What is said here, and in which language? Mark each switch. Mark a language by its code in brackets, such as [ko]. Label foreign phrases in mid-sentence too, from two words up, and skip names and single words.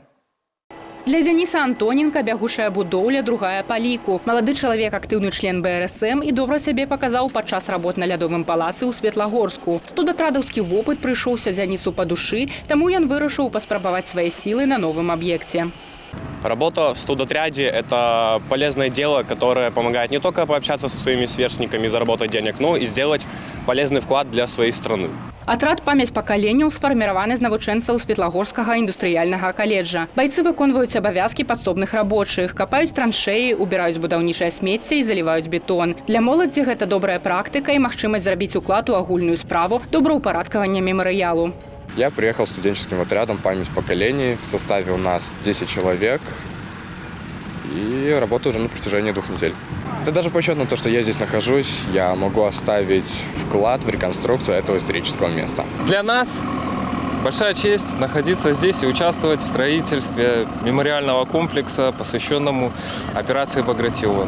[be] Для Дзяніса Антоненка бягучая будоўля другая па ліку. Малады чалавек актыўны член БРСМ і добра сябе паказаў падчас работ на лядовым палацы ў Светлагорску. Студатрадаўскі вопыт прыйшоўся Дзянісу па душы, таму ён вырашыў паспрабаваць свае сілы на новым аб'екце. [ru] Работа в студотряде – это полезное дело, которое помогает не только пообщаться со своими сверстниками, заработать денег, но и сделать полезный вклад для своей страны. [be] Атрад «Памяць пакаленняў» сфарміраваны з навучэнцаў Светлагорскага індустрыяльнага каледжа. Байцы выконваюць абавязкі падсобных рабочых, капаюць траншеі, убіраюць будаўнічае смецце і заліваюць бетон. Для моладзі гэта добрая практыка і магчымасць зрабіць уклад у агульную справу добраўпарадкавання мемарыялу. [ru] Я приехал студенческим отрядом «Память поколений». В составе у нас 10 человек. И работаю уже на протяжении 2 недель. Это даже по счету на то, что я здесь нахожусь, я могу оставить вклад в реконструкцию этого исторического места. Для нас большая честь находиться здесь и участвовать в строительстве мемориального комплекса, посвященному операции «Багратион».